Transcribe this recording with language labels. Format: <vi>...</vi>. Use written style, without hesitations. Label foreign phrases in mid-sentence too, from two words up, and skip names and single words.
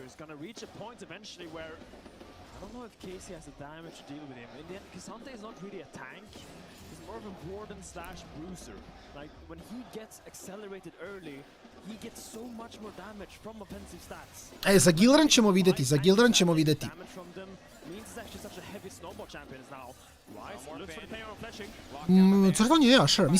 <en>It's going to reach a point eventually where I don't know if Casey has the damage to deal with him. In the end, Cassante is not really a tank. He's more of a warden slash bruiser. Like, when he gets accelerated early, he gets so much more damage from offensive stats.</en> <sr>Za Gildran ćemo vidjeti, za Gildran ćemo vidjeti. Crtanje je, sure.</sr>